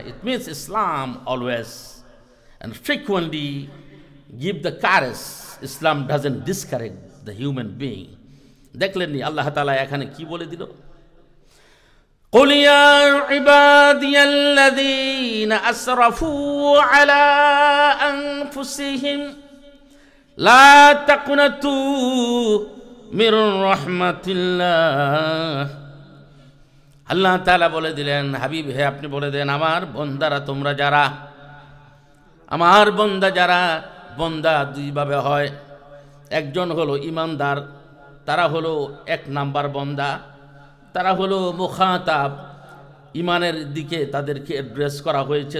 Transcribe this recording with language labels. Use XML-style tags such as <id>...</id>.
<en>It means Islam always and frequently give the courage. Islam doesn't discourage the human being.</en> <bn>দেখলেন নি আল্লাহ তাআলা এখানে কি বলে দিল?</bn> <ar>قُلْ يَا عِبَادِيَ الَّذِينَ أَسْرَفُوا عَلَى أَنفُسِهِمْ لَا تَقْنَطُوا মির রাহমাতিল্লাহ।</ar> <bn>আল্লাহ তাআলা বলে দিলেন, হাবিব হে আপনি বলে দেন, আমার বন্দারা, তোমরা যারা আমার বন্দা, যারা বন্দা দুইভাবে হয়। একজন হলো ইমানদার, তারা হলো এক নাম্বার বন্দা, তারা হলো মুখাতাব, ইমানের দিকে তাদেরকে অ্যাড্রেস করা হয়েছে।</bn>